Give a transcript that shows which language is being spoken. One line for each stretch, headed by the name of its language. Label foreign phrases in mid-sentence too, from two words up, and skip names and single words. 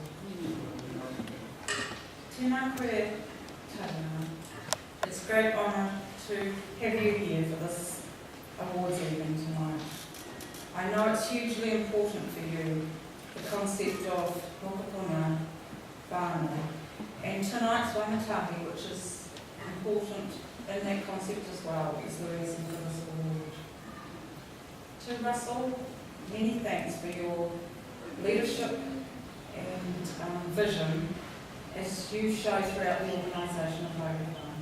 Māori: Tēnā koe, Tariana.
English: It's a great honour to have you here for this awards evening tonight. I know it's hugely important for you, the concept of
Māori: mokopuna, whānau,
English: and tonight's rangatahi, which is important in that concept as well, is the reason for this award. To Russell, many thanks for your leadership and vision as you show throughout the organisation of Vodafone.